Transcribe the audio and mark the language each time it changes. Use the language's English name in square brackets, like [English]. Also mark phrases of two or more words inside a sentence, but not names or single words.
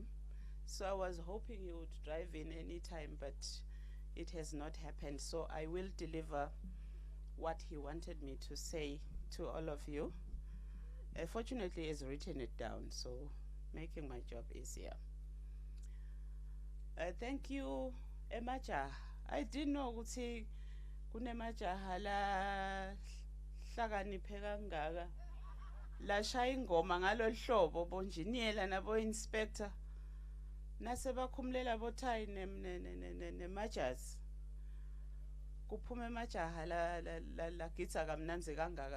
[English] So I was hoping he would drive in any time, but it has not happened. So I will deliver what he wanted me to say to all of you. Fortunately, he has written it down, so making my job easier. Thank you, Emaja. I didn't know [Swati] ukuthi kunemajaha la hlakaniphe kangaka la shaya ingoma ngalo hlobo bonjiniyela nabo inspector nase bakhumulela bothai nemajazi kuphume emajaha la gitsa kamnanzi kangaka.